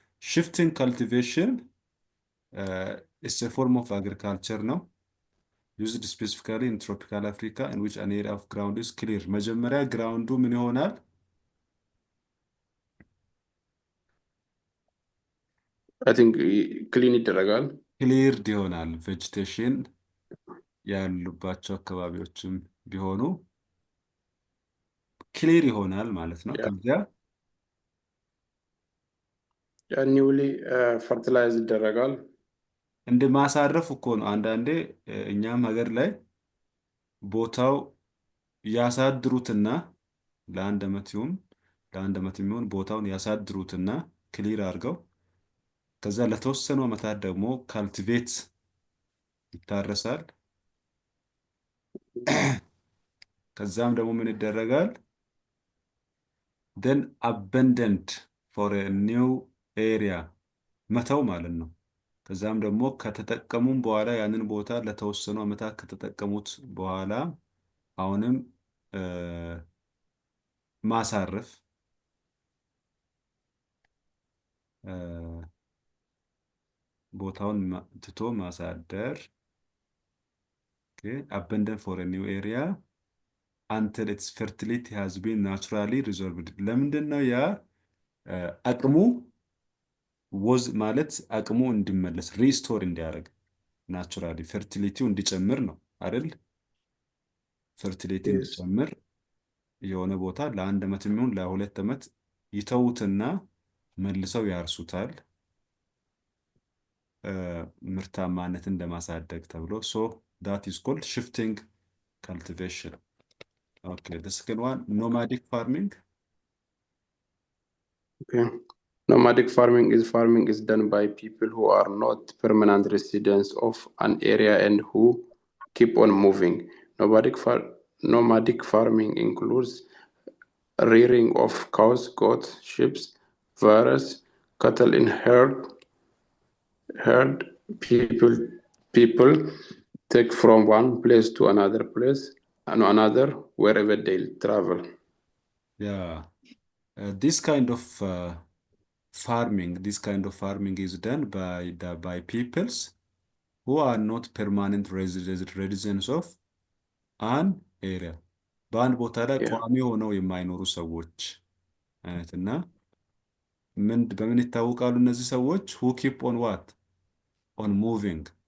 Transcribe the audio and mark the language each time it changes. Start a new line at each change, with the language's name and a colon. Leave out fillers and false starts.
English: ሽፍቲንግ ካልቲቬሽን is a form of agriculture ነው used specifically in tropical Africa in which an area of ground is clear.
Amharic: መጀመሪያ ግራውንዱ ምን ይሆናል?
English: I think clean
Amharic: ይደረጋል። ክሊርድ ይሆናል። ቬጂቴሽን ያሉባቸው አካባቢዎችም ቢሆኑ ክሊር ይሆናል ማለት ነው። ከዚያ
English: ኒውሊ ፈርቲላይዝ
Amharic: ይደረጋል። እንደ ማሳረፍ እኮ ነው። አንዳንዴ እኛም ሀገር ላይ ቦታው ያሳድሩትና ለአንድ ዓመት የሚሆን ቦታውን ያሳድሩትና ክሊር አድርገው ከዛ ለተወሰኑ ዓመታት ደግሞ ካልቲቬት ይታረሳል። ከዛም ደግሞ ምን ይደረጋል?
English: then abandoned for a new area
Amharic: መተው ማለት ነው። ከዛም ደግሞ ከተጠቀሙም በኋላ ያንን ቦታ ለተወሰኑ ዓመታት ከተጠቀሙት በኋላ አሁንም ማሳረፍ ቦታውን ትቶ ማሳደር
English: abandoned for a new area until its fertility has been naturally resolved.
Amharic: ለምንድን ነው ያ አቅሙ ወዝ ማለት አቅሙ እንዲመለስ ሪስቶር እንዲያደርግ ናቹራሊ ፈርቲሊቲው እንዲጨምር ነው አይደል? ፈርቲሊቲ እንዲጨምር የሆነ ቦታ ለአንድ ዓመት የሚሆን ለሁለት ዓመት ይተውትና መልሰው ያርሱታል ምርታማነትን ለማሳደግ ተብሎ
English: so that is called shifting cultivation. Okay, the second one, nomadic farming. Okay. Nomadic farming is done by people who are not permanent residents of an area and who keep on moving. Nomadic farming includes rearing of cows, goats, sheep, various cattle in herd. People take from one place to another place and another wherever they travel. Yeah, this kind of farming is done by peoples who are not permanent residents of an area.
Amharic: በአንድ ቦታ ላይ ቋሚ ሆነው የማይኖሩ ሰዎች አይነትና በምን ይታወቃሉ እነዚህ ሰዎች?
English: who keep on what? on moving.